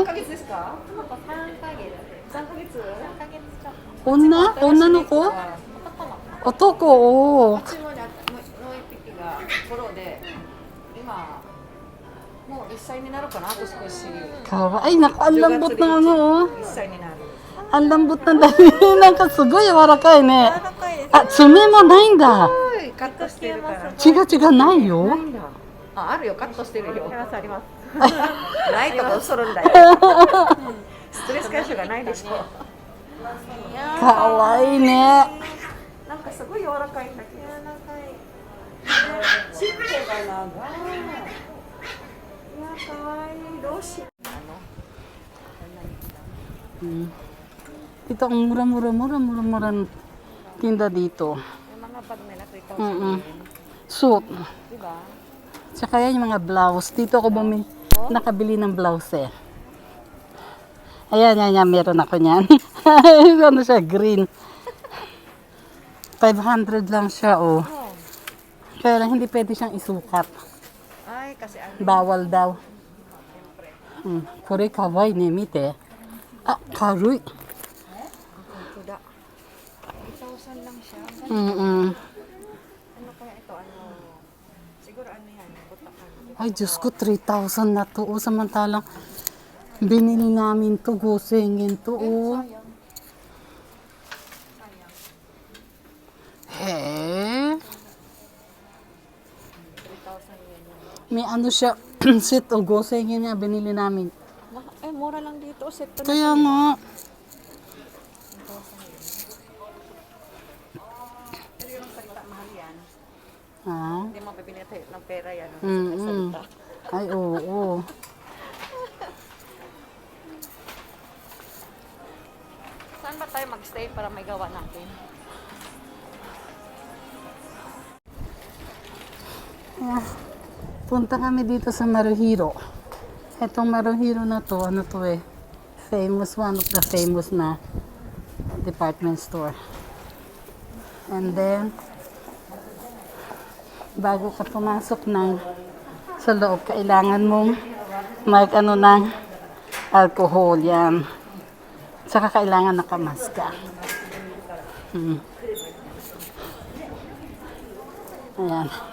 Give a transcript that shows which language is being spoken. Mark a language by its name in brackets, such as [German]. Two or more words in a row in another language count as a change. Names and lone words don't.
[Japanese] 何ヶ月ですか？3ヶ月。3ヶ月？3ヶ月ちょっと。女の子？男。うちもね、もう一匹がフォローで、今もう1歳になるかな、あと少し。かわいい。なんか [Filipino] ang lambot ng ano. [Japanese] 1 歳になる。 [Filipino] ang lambot ng dahil. [Japanese] なんかすごい柔らかいね。柔らかいです。あ、爪もないんだ。カットしてるから。違うないよ。ないんだ。あるよ、カットしてるよ。あります。ないとか嘘るんだよ。ストレス解消がないでしょ。かわいいね。なんかすごい柔らかいんだけど。柔らかい。尻尾が長い。いや、かわいい。どうしよう。 [Filipino] Ito ang mura-mura tinda dito. Yung mga bag nila, 3,000. Suit. Diba? Tsaka yan yung mga blouse. Dito ako nakabili ng blouse eh. Ayan, meron ako niyan. Ano siya, green. 500 lang siya, oh. Kaya lang, hindi pwede siyang isukat. Ay, kasi ano. Bawal daw. [Japanese] これかわいいね、見て. あ、軽い. [Filipino] Kuda. 8,000 lang siya. Ano Kaya ito, siguro ano yan, butakan. Ay, Diyos ko, 3,000 na to. Oh, samantalang binili namin to, gosengin to. Oh. He? May ano siya, set o gosengin niya, binili namin. Eh, mura lang dito. Set to Kaya nga. Pero yung salita, mahal yan. Ha? Hindi mo pipili ng pera yan. Salita. Ay, oo. Saan ba tayo magstay para may gawa natin? Punta kami dito sa Maruhiro. Etong Maruhiro na to, ano to eh, famous, [English] one of the famous [Filipino] na [English] department store. [Filipino] And then, bago ka pumasok sa loob, kailangan mong Mark ano ng alcohol yan. Saka kailangan nakamask ka. Ayan.